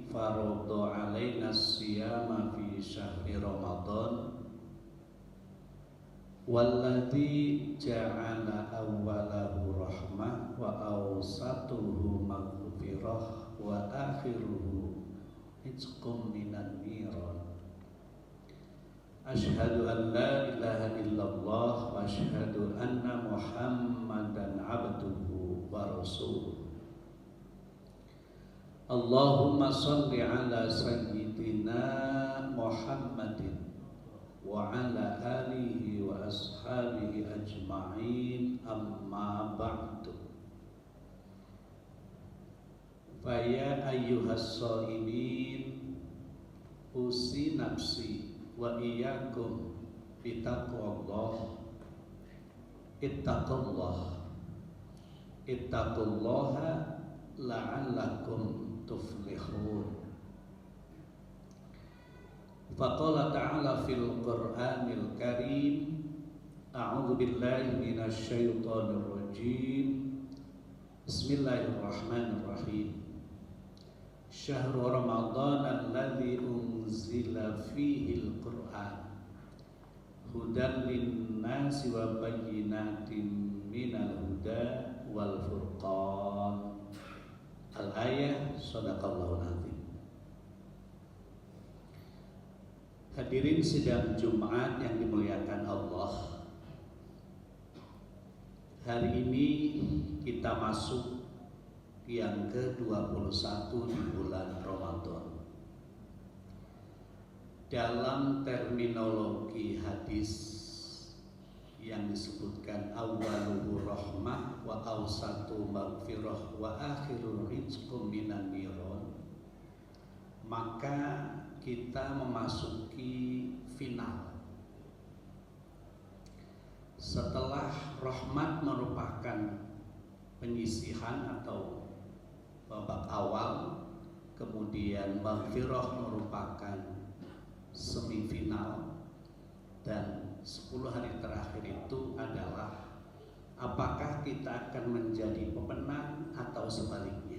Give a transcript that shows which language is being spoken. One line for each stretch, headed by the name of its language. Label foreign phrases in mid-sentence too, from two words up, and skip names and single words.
Arabic: فرض علينا الصيام في شهر رمضان والذي جعل أوله رحمة وأوسطه مغفرة وآخره عتق من النار. أشهد أن لا إله إلا الله وأشهد أن محمدا عبده ورسوله. اللهم صل على سيدنا محمد وعلى آله وأصحابه أجمعين أما بعد. فيا أيها الصائمون أوصي نفسي وإياكم بتقوى الله. اتقوا الله لعلكم تفلحون. فقال تعالى في القرآن الكريم أعوذ بالله من الشيطان الرجيم. Bismillahirrahmanirrahim. شهر رمضان الذي أنزل فيه القرآن هدى للناس وبينات من الهدى والفرقان. الآية صدق الله العظيم.
Indonesian: Hadirin sidang Jumat yang dimuliakan Allah, hari ini kita masuk yang ke-21 di bulan Ramadan. dalam terminologi hadis yang disebutkan
Arabic: أوله رحمة وأوسطه مغفرة وآخره عتق من النار,
Indonesian: maka kita memasuki final. Setelah rahmat merupakan penyisihan atau babak awal, kemudian maghfirah merupakan semifinal, dan 10 hari terakhir itu adalah apakah kita akan menjadi pemenang atau sebaliknya.